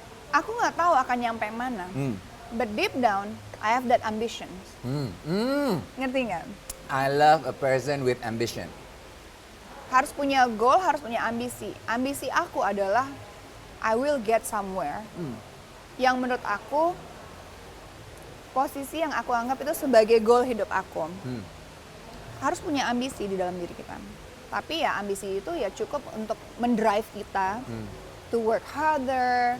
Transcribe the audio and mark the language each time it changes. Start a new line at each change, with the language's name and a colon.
Indonesian: Aku nggak tahu akan nyampe mana.
English: But deep down, I have that ambition.
Indonesian: Ngerti nggak?
English: I love a person with ambition.
Indonesian: Harus punya goal, harus punya ambisi. Ambisi aku adalah
English: I will get somewhere.
Indonesian: Yang menurut aku posisi yang aku anggap itu sebagai goal hidup aku. Harus punya ambisi di dalam diri kita. Tapi ya ambisi itu ya cukup untuk mendrive kita
English: to work harder,